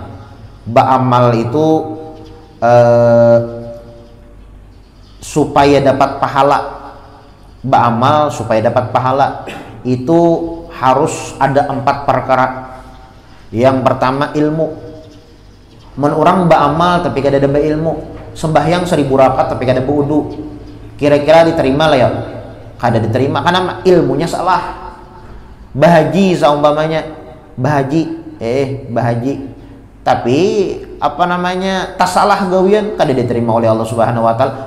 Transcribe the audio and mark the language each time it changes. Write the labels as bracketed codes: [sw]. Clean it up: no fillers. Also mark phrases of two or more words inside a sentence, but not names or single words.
[id] Beramal itu supaya dapat pahala. Beramal supaya dapat pahala itu harus ada 4 perkara. Yang pertama ilmu. Men orang beramal tapi kada ada ilmu, sembahyang 1000 rakaat tapi kada berwudu, kira-kira diterima lah ya? [bjn] Kada diterima karena ilmunya salah. Bahaji saumpamanya, bahaji tapi apa namanya tas salah gawian kada diterima oleh Allah [ar] Subhanahu wa taala.